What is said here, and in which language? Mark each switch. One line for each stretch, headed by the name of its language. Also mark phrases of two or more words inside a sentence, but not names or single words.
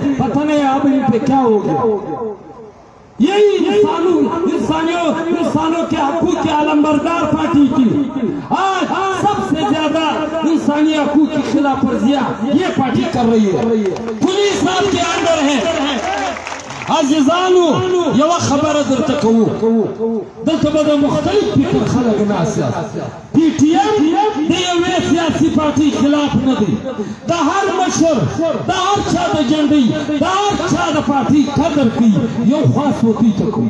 Urdu: پتہ نہیں اب ان پہ کیا ہو گیا. یہی انسانوں کے حقوق کی علمبردار پارٹی کی آج سب سے زیادہ انسانی حقوق کی خلاف ورزیاں یہ پارٹی کر رہی ہے. پولیس آپ کے اندر ہے.
Pashto: عزیزانو یو خبر درته کوو، دلته به د مختلف فکر خلک ناست. پی ټی ایم د یوې سیاسي پارټۍ خلاف نه دی. د هر مشر، د هر چا د جنډۍ، د هر چا د پارټۍ قدر کوي، یو خاص وکیل ته کوي.